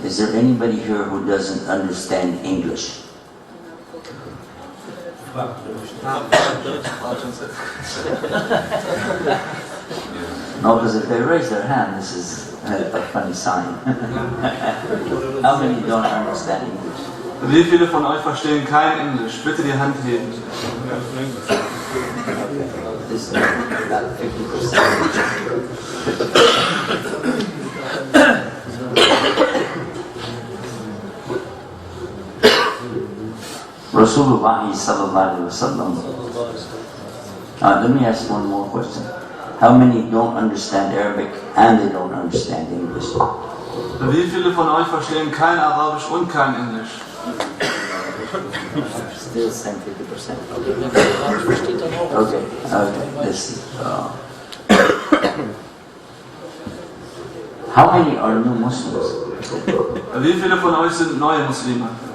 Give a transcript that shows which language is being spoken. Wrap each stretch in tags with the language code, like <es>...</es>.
<en>Is there anybody here who doesn't understand English? No, because if they raise their hand, this is a funny sign. How many don't understand English?</en> <de>Wie viele von euch verstehen kein Englisch? Bitte die Hand heben.</de> <en>This is about 50%.</en> <ar>Rasulullah sallallahu alaihi wasallam.</ar> <en>Let me ask one more question. How many don't understand Arabic and they don't understand English?</en> <de>Wie viele von euch verstehen kein Arabisch und kein Englisch?</de> <en>Still same 50%. Okay. This. How many are new Muslims?</en> <de>Wie viele von euch sind neue Muslime?</de>